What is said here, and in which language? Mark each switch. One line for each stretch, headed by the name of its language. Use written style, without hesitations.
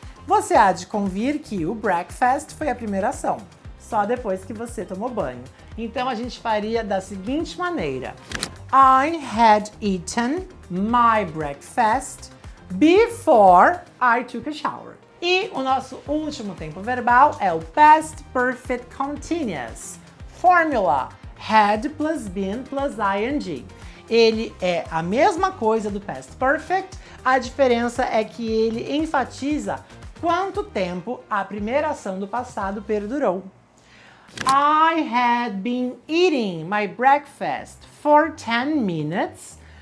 Portuguese: Você há de convir que o breakfast foi a primeira ação, só depois que você tomou banho. Então a gente faria da seguinte maneira:
English: I had eaten my breakfast before I took a shower.
Portuguese: E o nosso último tempo verbal é o past perfect continuous. Fórmula: had plus been plus ing. Ele é a mesma coisa do past perfect, a diferença é que ele enfatiza quanto tempo a primeira ação do passado perdurou.
English: I had been eating my breakfast for 10 minutes